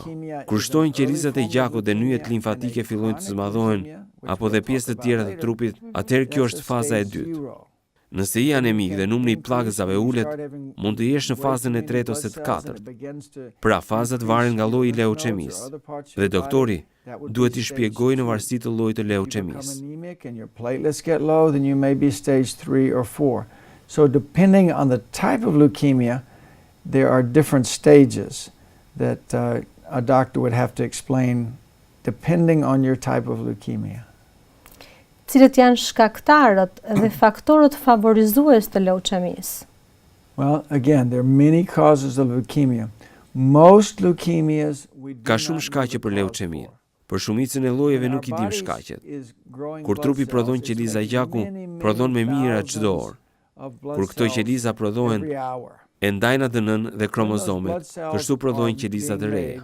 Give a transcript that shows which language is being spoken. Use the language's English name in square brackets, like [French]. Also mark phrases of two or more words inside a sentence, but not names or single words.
[Albanian] Kur shtojnë qelizat e gjakut dhe nyjet limfatike fillojnë të zmadhohen, apo dhe pjesë të tjera të trupit, atëherë kjo është faza e dytë. Nëse je anemik dhe numri i pllakëzave ulet, mund të jesh në fazën e 3 ose të 4. Pra, fazat varen nga lloji i leuçemisë. Dhe doktori duhet t'i shpjegojë në varësi të llojit të leuçemisë. [English] So depending on the type of leukemia, there are different stages that a doctor would have to explain depending on your type of leukemia. [Albanian] Cilët janë shkaktarët dhe faktorët favorizues të leuçemisë? [English] Well, again, there are many causes of leukemia. Most leukemias [Albanian] Ka shumë shkaqe për leuçeminë. Për shumicën e llojeve nuk i dim shkaqet. Kur trupi prodhon qeliza gjaku, prodhon me mira çdo orë. Kur këto qeliza prodhohen, e ndajnë ADN-n dhe kromozomet, kështu prodhojnë qeliza të reja.